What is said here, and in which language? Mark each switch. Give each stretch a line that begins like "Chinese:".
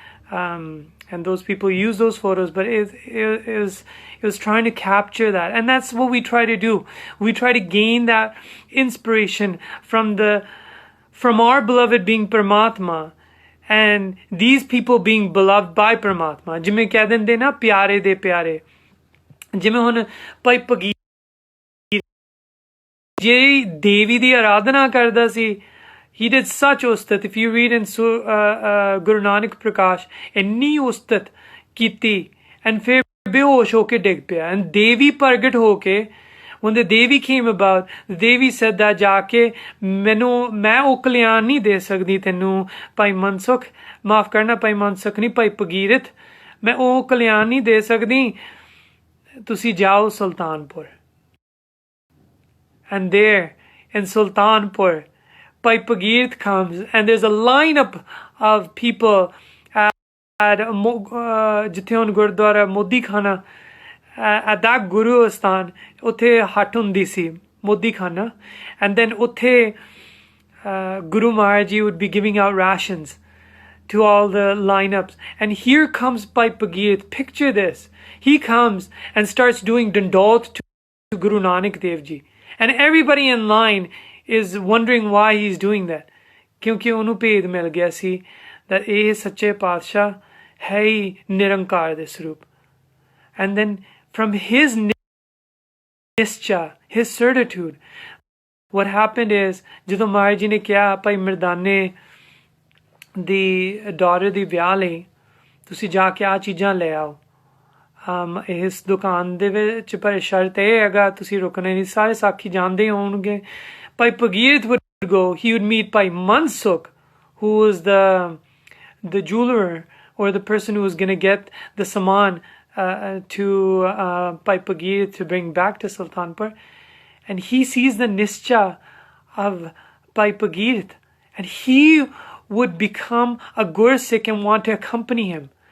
English: And those people use those photos, but it was trying to capture that. And that's what we try to do. We try to gain that inspiration from our beloved being Paramatma, and these people being beloved by Paramatma.
Punjabi: ਜਿਵੇਂ ਕਹਿ ਦਿੰਦੇ ਨਾ ਪਿਆਰੇ ਦੇ ਪਿਆਰੇ, ਜਿਵੇਂ ਹੁਣ ਭਾਈ ਭਗੀਰ ਜਿਹੜੀ ਦੇਵੀ ਦੀ ਆਰਾਧਨਾ ਕਰਦਾ ਸੀ,
English: he did such ustat. If you read in Guru Nanak Prakash,
Punjabi: ਇੰਨੀ ustat ਕੀਤੀ, and ਫਿਰ ਬੇਹੋਸ਼ ਹੋ ਕੇ ਡਿੱਗ ਪਿਆ. And ਦੇਵੀ ਪ੍ਰਗਟ ਹੋ ਕੇ,
English: when the Devi came about, the Devi said that
Punjabi: ਜਾਕੇ ਮੈਨੂੰ ਮੈਂ ਉਹ ਕਲਿਆਣ ਨਹੀਂ ਦੇ ਸਕਦੀ ਤੈਨੂੰ ਭਾਈ ਮਨਸੁਖ, ਮਾਫ ਕਰਨਾ ਭਾਈ ਮਨਸੁਖ ਨਹੀਂ ਭਾਈ ਭਗੀਰਥ, ਮੈਂ ਉਹ ਕਲਿਆਣ ਨਹੀਂ ਦੇ ਸਕਦੀ, ਤੁਸੀਂ ਜਾਓ Sultanpur.
English: And there in Sultanpur, Bhai Bhagirath comes, and there's a lineup of people at Jithion Gurdwara Modi Khana, at that Guru Asthan,
Punjabi: Uthe Hatundi si,
English: Modi Khana, and then Uthe Guru Maharaji would be giving out rations to all the lineups. And here comes Bhai Bhagirath. Picture this. He comes and starts doing Dandot to Guru Nanak Dev Ji. And everybody in line is wondering why he's doing that.
Punjabi: Kyunki ਉਹਨੂੰ ਭੇਦ ਮਿਲ ਗਿਆ ਸੀ that ਇਹ ਸੱਚੇ ਪਾਤਸ਼ਾਹ ਹੈ ਹੀ ਨਿਰੰਕਾਰ ਦੇ ਸਰੂਪ.
English: And then from his nischa, his certitude. What happened is,
Punjabi: ਜਦੋਂ ਮਹਾਰਾਜ ਜੀ ਨੇ ਕਿਹਾ ਭਾਈ ਮਰਦਾਨੇ ਦੀ daughter ਦੀ ਵਿਆਹ ਲਈ ਤੁਸੀਂ ਜਾ ਕੇ ਆ ਚੀਜ਼ਾਂ ਲੈ ਆਓ, ਇਸ ਦੁਕਾਨ ਦੇ ਵਿੱਚ, ਪਰ ਸ਼ਰਤ ਇਹ ਹੈਗਾ ਤੁਸੀਂ ਰੁਕਣਾ ਨਹੀਂ। ਸਾਰੇ ਸਾਖੀ ਜਾਣਦੇ ਹੋਣਗੇ।
English: Bhai Bhagirath would go, he would meet Bhai Mansukh, who was the jeweler or the person who was going to get the saman to Bhai Pagir to bring back to Sultanpur. And he sees the nischa of Bhai Pagir, and he would become a Gursikh and want to accompany him.